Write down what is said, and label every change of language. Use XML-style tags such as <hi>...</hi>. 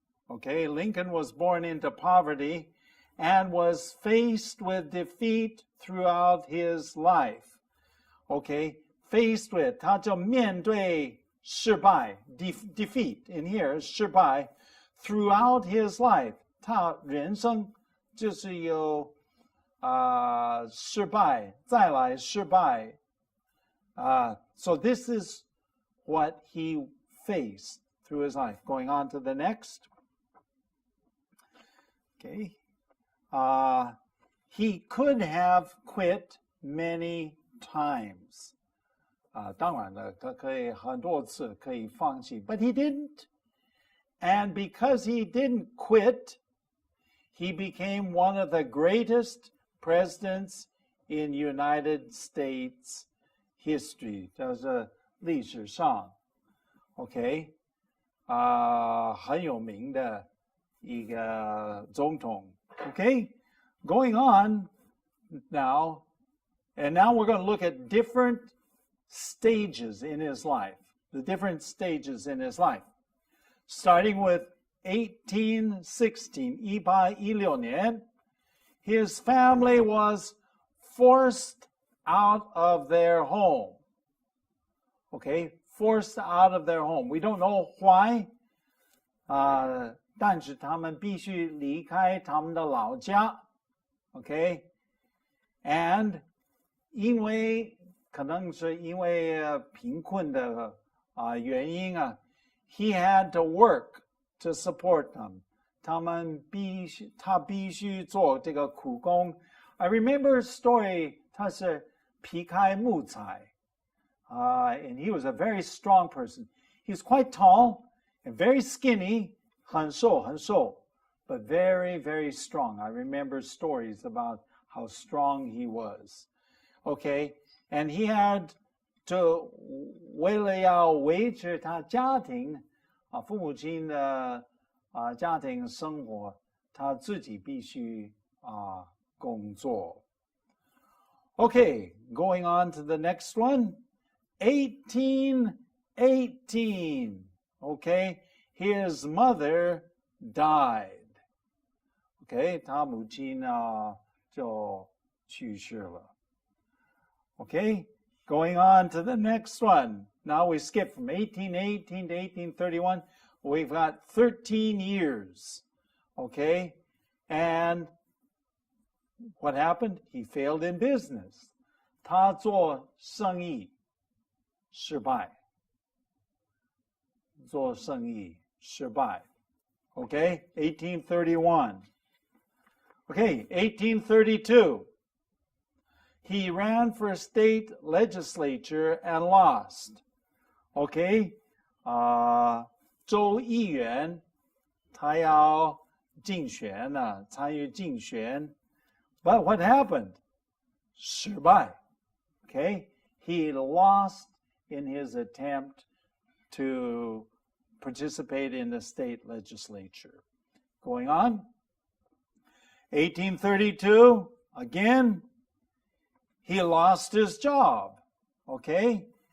<en>Okay, Lincoln was born into poverty and was faced with defeat throughout his life. Okay, faced with,</en> <zh>他就面对失败,</zh> <en>defeat in here,</en> <zh>失败,</zh> <en>throughout his life.</en> <zh>他人生就是有失败，再来失败.</zh> <en>So this is what he faced through his life. Going on to the next. Okay. He could have quit many times.</en> <zh>当然了，他可以很多次可以放弃,</zh> <en>but he didn't. And because he didn't quit, he became one of the greatest presidents in United States history.</en> <zh>就是历史上 ，OK， 很有名的一个总统 ，OK。</zh> <en>Going on now, and now we're going to look at different stages in his life, the different stages in his life. Starting with 1816, 1816年, his family was forced out of their home. Okay, forced out of their home. We don't know why.</en> <zh>但是他们必须离开他们的老家.</zh> <en>Okay, and</en> <zh>因为可能是因为贫困的原因</zh> <en>he had to work to support them.</en> <zh>他必须做这个苦工.</zh> <en>I remember a story.</en> <zh>他是劈开木材,</zh> <en>and he was a very strong person. He was quite tall and very skinny,</en> <zh>很瘦,</zh> <en>but very, very strong. I remember stories about how strong he was. Okay, and he had to</en> <zh>为了要维持他家庭父母亲的家庭生活，他自己必须工作。</zh> <en>Okay, going on to the next one. 1818. Okay, his mother died.</en> <zh>Okay, 他母亲就去世了。</zh> <en>Okay, going on to the next one. Now we skip from 1818 to 1831. We've got 13 years. Okay, and what happened? He failed in business.</en> <zh>他做生意失败。做生意失败。Okay, 1831.</zh> <en>Okay, 1832. He ran for state legislature and lost.</en> <zh>Okay, 州议员他要竞选参与竞选。</zh> <en>But what happened?</en> <zh>失败.</zh> <en>Okay, he lost in his attempt to participate in the state legislature. Going on. 1832, again, he lost his job. Okay?</en>